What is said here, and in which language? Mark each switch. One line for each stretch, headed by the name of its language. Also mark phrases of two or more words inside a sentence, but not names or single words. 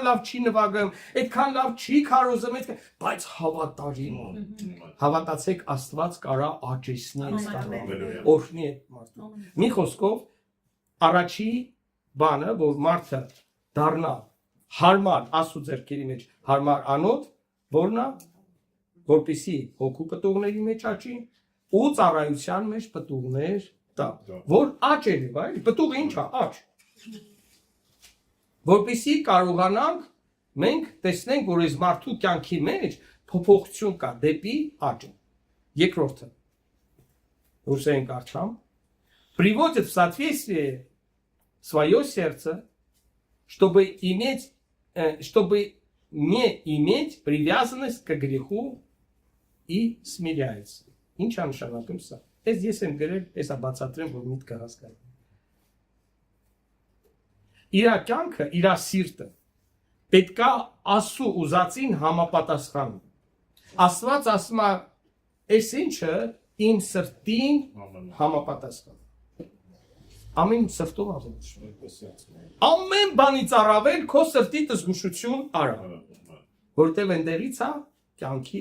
Armenian: լավ չի նվագում, այդքան լավ չի քարոզում, բայց հավատարիմ է։ Հավատացեք, Աստված կարա աճեցնի այս տաղանդը, օրհնի այդ մարդուն։ Մի խոսքով, առաջի բանը, որ մարդը դառնա հարմար Աստծո ձեռքերի մեջ, հարմար անոթ, որն է որպեսի հոգու պտուղների մեջ աճի ու ծառայության մեջ պտուղներ տա, որ աճելի, բայ, պտուղը ինչ է, աճ։ Որպեսի կարողանանք մենք տեսնենք, որ այս մարդու կյանքի մեջ փոփոխություն կա դեպի աճը։ Երկրորդը, ուրս ենք արթամ,
Russian: приводит в соответствие свое сердце, чтобы не иметь привязанность к греху и смиряется.
Armenian: Ինչ անշանակում սա։ Ես եմ գրել, ես բացատրեմ, որ միտքը հասկանա։ Իր կյանքը, իր սիրտը պետքա Աստծո ուզածին համապատասխան։ Աստված ասում է, այս ինչը իմ սրտին համապատասխան։ Ամեն սրտով ասում։ Ամեն բանից առավել քո սրտի զգուշություն արա։ Որտեղ ընդերից է կյանքի